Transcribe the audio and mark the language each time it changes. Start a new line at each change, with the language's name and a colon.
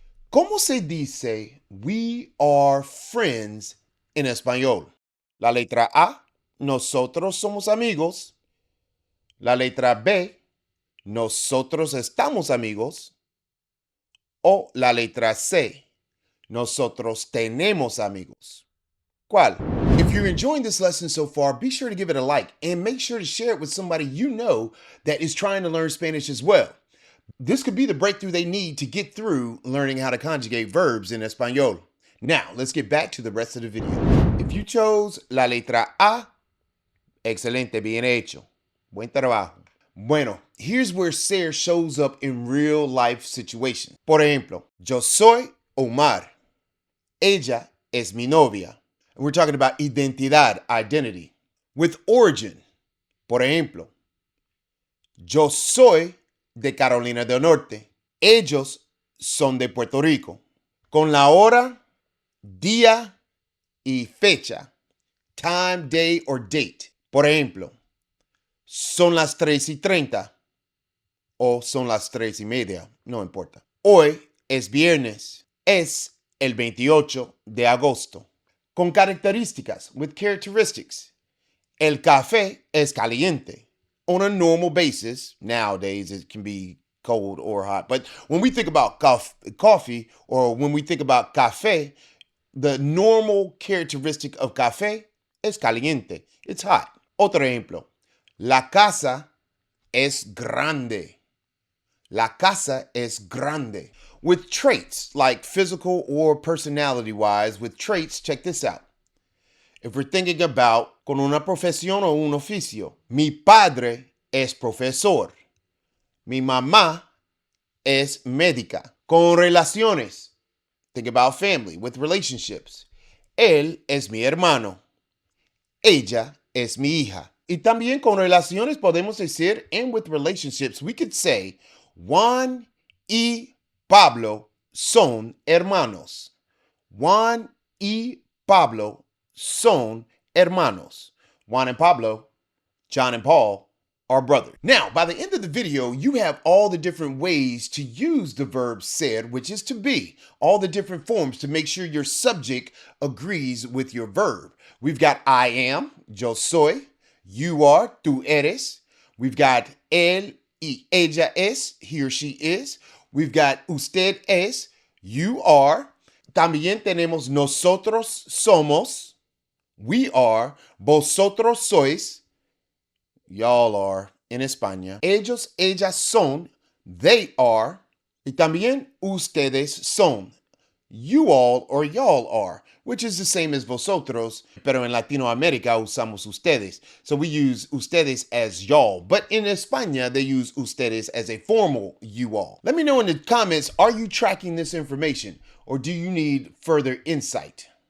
Spanish: ¿Cómo se dice
English: we are friends
Spanish: en español? La letra A, nosotros somos amigos. La letra B, nosotros estamos amigos. O la letra C, nosotros tenemos amigos. ¿Cuál?
English: If you're enjoying this lesson so far, be sure to give it a like and make sure to share it with somebody you know that is trying to learn Spanish as well. This could be the breakthrough they need to get through learning how to conjugate verbs in español. Now, let's get back to the rest of the video. If you chose
Spanish: la letra A, excelente, bien hecho. Buen trabajo.
English: Bueno, here's where ser shows up in real life situations.
Spanish: Por ejemplo, yo soy Omar. Ella es mi novia.
English: We're talking about identidad, identity. With origin,
Spanish: por ejemplo, yo soy de Carolina del Norte. Ellos son de Puerto Rico. Con la hora, día y fecha.
English: Time, day, or date.
Spanish: Por ejemplo, son las 3:30 o son las 3:30. No importa. Hoy es viernes. Es el 28 de agosto. Con características,
English: with characteristics.
Spanish: El café es caliente.
English: On a normal basis, nowadays it can be cold or hot. But when we think about coffee, or when we think about café, the normal characteristic of café
Spanish: es caliente.
English: It's hot.
Spanish: Otro ejemplo. La casa es grande. La casa es grande.
English: With traits, like physical or personality-wise, with traits, check this out. If we're thinking about
Spanish: con una profesión o un oficio, mi padre es profesor. Mi mamá es médica. Con relaciones,
English: think about family, with relationships.
Spanish: Él es mi hermano. Ella es mi hija. Y también con relaciones podemos decir,
English: and with relationships, we could say,
Spanish: Juan y Pablo son hermanos. Juan y Pablo son hermanos.
English: Juan and Pablo, John and Paul, are brothers. Now, by the end of the video, you have all the different ways to use the verb ser, which is to be, all the different forms to make sure your subject agrees with your verb. We've got I am,
Spanish: yo soy,
English: you are,
Spanish: tú eres.
English: We've got
Spanish: él y ella es,
English: he or she is. We've got
Spanish: usted es,
English: you are.
Spanish: También tenemos nosotros somos,
English: we are.
Spanish: Vosotros sois,
English: y'all are in España.
Spanish: Ellos, ellas son,
English: they are.
Spanish: Y también ustedes son,
English: you all or y'all are, which is the same as vosotros,
Spanish: pero en Latinoamérica usamos ustedes.
English: So we use ustedes as y'all, but in España, they use ustedes as a formal you all. Let me know in the comments, are you tracking this information or do you need further insight?